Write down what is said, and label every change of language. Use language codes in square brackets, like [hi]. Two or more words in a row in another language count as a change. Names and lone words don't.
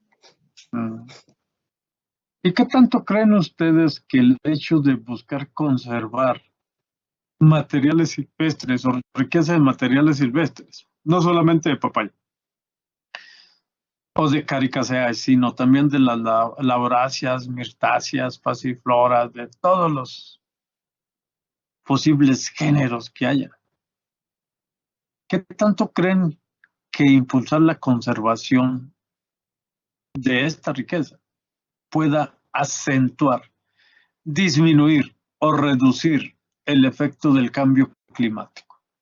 [es] ¿Y qué tanto creen ustedes que el hecho de buscar conservar materiales silvestres o riqueza de materiales silvestres, no solamente de papaya o de caricaceae, sino también de las lauráceas, mirtáceas, pasifloras, de todos los posibles géneros que haya? ¿Qué tanto creen que impulsar la conservación de esta riqueza pueda acentuar, disminuir o reducir el efecto del cambio climático.